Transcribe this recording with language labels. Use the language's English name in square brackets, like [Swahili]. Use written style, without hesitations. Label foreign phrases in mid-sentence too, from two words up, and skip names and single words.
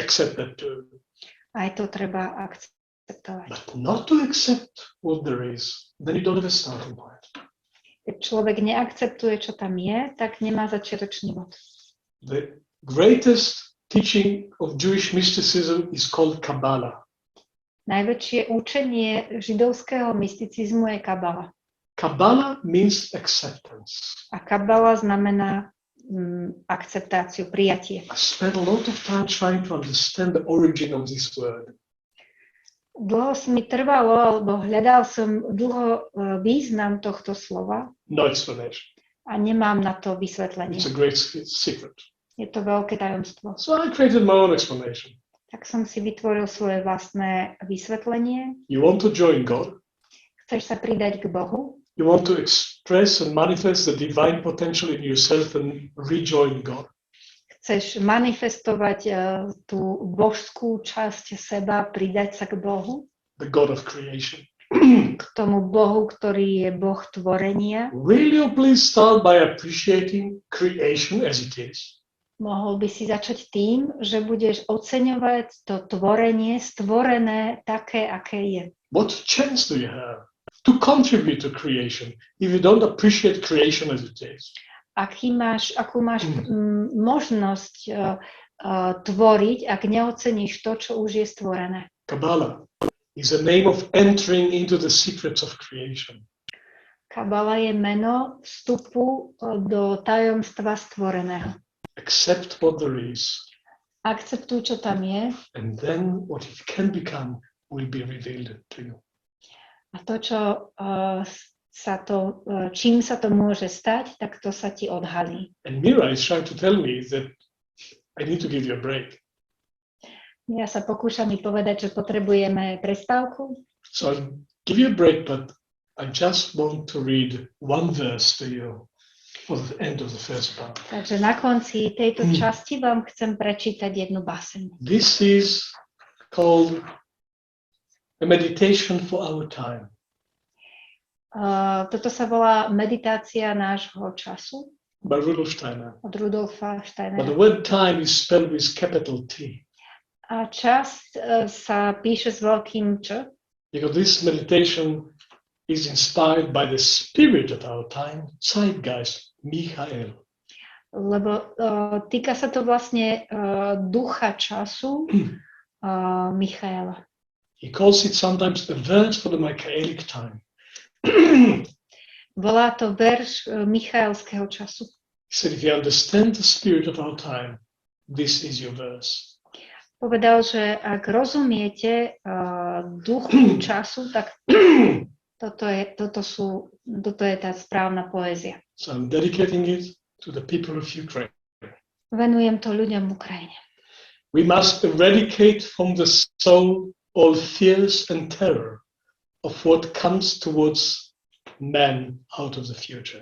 [English] Accept that too. [Slovak] Aj to treba akceptovať. [English] But not to accept what there is, then you don't have a starting point. [Slovak] Keď človek neakceptuje, čo tam je, tak nemá začiatočný bod. [English] The greatest teaching of Jewish mysticism is called Kabbalah. [Slovak] Najväčšie učenie židovského mysticizmu je kabala. [English] Kabbalah means acceptance. [Slovak] A kabala znamená akceptáciu, prijatie. [English] I spent a lot of time trying to understand the origin of this word. [Slovak] Dlho mi trvalo, alebo hľadal som dlho význam tohto slova [English] No explanation. [Slovak] a nemám na to vysvetlenie. [English] It's a great secret. [Slovak] Je to veľké tajomstvo. [English] So I created my own explanation. [Slovak] Tak som si vytvoril svoje vlastné vysvetlenie. [English] You want to join God? [Slovak] Chceš sa pridať k Bohu? [English] You want to express and manifest the divine potential in yourself and rejoin God? [Slovak] Chceš manifestovať tú božskú časť seba, pridať sa k Bohu? [English] The God of creation. [Slovak] K tomu Bohu, ktorý je Boh tvorenia? [English] Will you please start by appreciating creation as it is? [Slovak] Mohol by si začať tým, že budeš oceňovať to tvorenie, stvorené také, aké je. [English] What chance do you have to contribute to creation if you don't appreciate creation as it is? [Slovak] Akú máš možnosť tvoriť, ak neoceníš to, čo už je stvorené? [English] Kabbalah is a name of entering into the secrets of creation. [Slovak] Kabala je meno vstupu do tajomstva stvoreného. [English] Accept what there is, [Slovak] Akceptuj, čo tam je, [English] and then what it can become will be revealed to you. [Slovak] a to, čím sa to môže stať, tak to sa ti odhalí. [English] And Mira is trying to tell me that I need to give you a break. [Slovak] Ja sa pokúšam mi povedať, že potrebujeme prestávku. [English] So I'll give you a break, but I just want to read one verse to you for the end of the first part. [Slovak] Takže na konci tejto časti vám chcem prečítať jednu báseň. [English] This is called a meditation for our time. [Slovak] Toto sa volá meditácia nášho času [English] By Rudolf Steiner. [Slovak] od Rudolfa [English] But the [Slovak] Steinera. [English] word time is spelled with capital T. [Slovak] A čas sa píše s veľkým Č, [English] Because this meditation is inspired by the spirit of our time, Zeitgeist, Michael. [Slovak] lebo týka sa to vlastne ducha času Michaela. [English] He calls it sometimes a verse for the Michaelic time. [Slovak] Volá to verš Michaelského času. [English] He said, if you understand the spirit of our time, this is your verse. [Slovak] Povedal, že ak rozumiete duchu času, tak toto je tá správna poézia. [English] So I'm dedicating it to the people of Ukraine. [Slovak] Venujem to ľuďom v Ukrajine. [English] We must eradicate from the soul all fears and terror of what comes towards man out of the future.